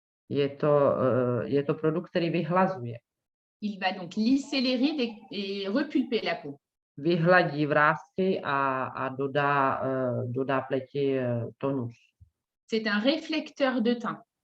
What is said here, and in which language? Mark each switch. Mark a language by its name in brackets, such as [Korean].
[Czech] Je to produkt, který vyhlazuje. [French] Il va donc lisser les rides et repulper la peau. [Czech] Vyhladí vrásky a dodá pleti tonus. [French] C'est un réflecteur de teint.